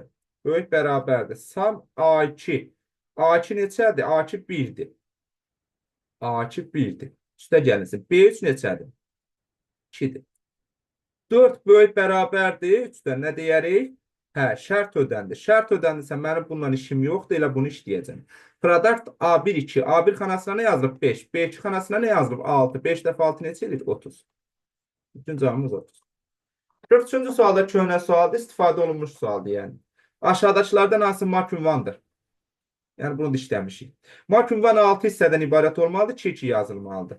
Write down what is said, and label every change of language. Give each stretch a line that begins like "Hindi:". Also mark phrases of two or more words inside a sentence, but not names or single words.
Azerbaijani: Böyük bərabərdir. Sam A2. A2 neçədir? A2 1-dir. A2 1-dir. Üstə gəlinsin. B3 neçədir? 2-dir. 4 böyük bərabərdir. Üstə nə deyərik? Hə, şərt ödəndi. Şərt ödəndirsə, mənim bununla işim yoxdur, elə bunu işləyəcəm. Product A1, 2. A1 xanasına nə yazılıb? 5. B2 xanasına nə yazılıb? 6. 5 dəfə 6 neçə edir? 30. Bütün cavabımız 30. 43-cü sualda köhnə sualdır, istifadə olunmuş sualdır yəni. Aşağıdakılardan hansı mak ünvandır? Yəni bunu da işləmişik. Mak ünvanı 6 hissədən ibarət olmalıdır, 2-2 yazılmalıdır.